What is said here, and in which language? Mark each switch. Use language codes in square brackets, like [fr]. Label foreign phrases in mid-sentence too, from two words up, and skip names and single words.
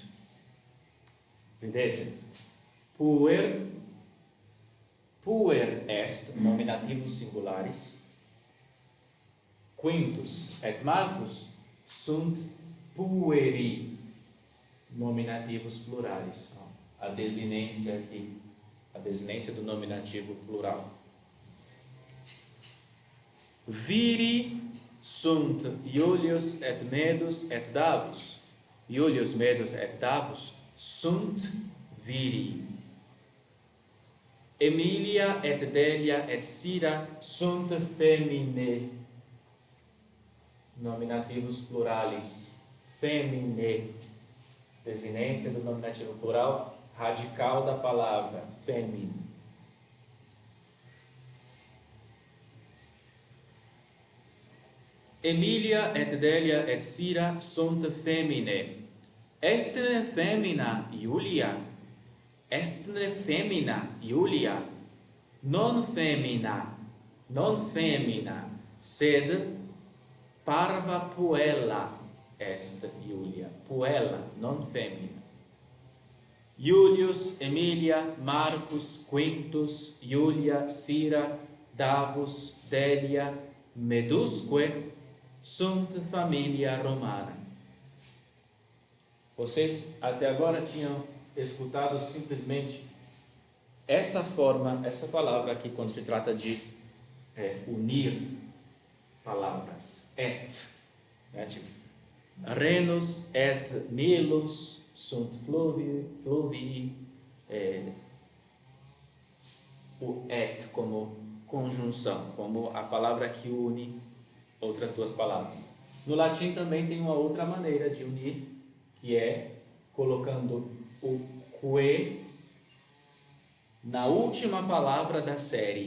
[la] Vedete? Puer est, nominativus singularis. Quintus et Marcus sunt pueri, nominativos pluralis. [pt] A desinência aqui, a desinência do nominativo plural. [la] Viri sunt Iulius et Medus et Davus. Iulius, Medus et Davus sunt viri. Emilia et Delia et Sira sunt feminae. Nominativos pluralis. Feminae. [pt] Desinência do nominativo plural, radical da palavra, [la] femin. Emilia et Delia et Sira sunt feminae. Estne femina Iulia. Estne femina Iulia. Non femina. sed parva puella est Iulia, puella, non femina. Iulius, Emilia, Marcus, Quintus, Iulia, Sira, Davus, Delia, medusque sunt familia romana. [pt] Vocês até agora tinham escutado simplesmente essa forma, essa palavra aqui, quando se trata de unir palavras. Et. Né? Tipo, [la] Renus et Nilus sunt fluvii. [pt] O et como conjunção, como a palavra que une outras duas palavras. No latim também tem uma outra maneira de unir, que é colocando o que na última palavra da série.